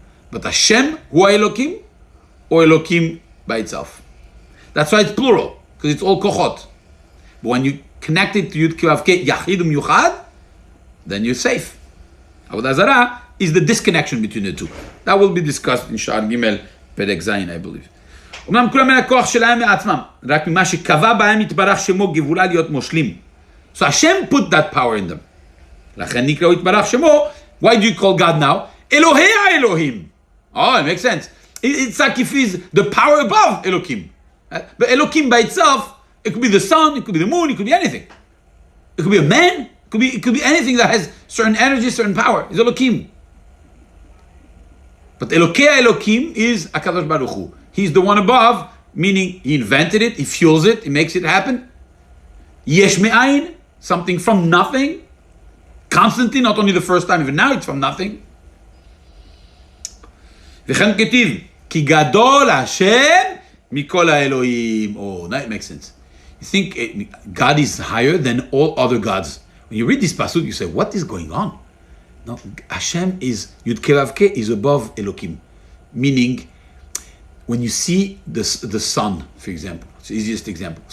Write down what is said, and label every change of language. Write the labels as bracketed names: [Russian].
[English] But Hashem, Hu Elokim, or Elokim by itself. That's why it's plural, because it's all kochot. But when you connect it to Yud Kei Vav Kei, Yachidum Yuchad, then you're safe. Avodah Zarah is the disconnection between the two. That will be discussed in Sha'ar Gimel, Perek Zayin, I believe. [Hebrew] אומנם כולם מן הכוח שלהם מעצמם, רק ממה שקבע בהם יתברך שמו גבולה להיות מושלים. [English] So Hashem put that power in them. [Hebrew] לכן נקראו יתברך שמו, [English] why do you call God now? [Hebrew] אלוהי האלוהים. [English] Oh, it makes sense. It's like if he's the power above Elokim. But Elokim by itself, it could be the sun, it could be the moon, it could be anything. It could be a man, it could be anything that has certain energy, certain power. It's Elokim. But Elokei Elokim is HaKadosh Baruch Hu. He's the one above, meaning he invented it, he fuels it, he makes it happen. [Hebrew] Yesh me'ayin, [English] something from nothing. Constantly, not only the first time, even now it's from nothing. [Hebrew] וכן כתיב, כי גדול השם מכל האלוהים. [English] Oh, that makes sense. You think God is higher than all other gods. When you read this pasuk, you say, what is going on? No, Hashem is, Yud Kei Vav Kei is above Elokim. Meaning, when you see the sun, for example, it's the easiest example.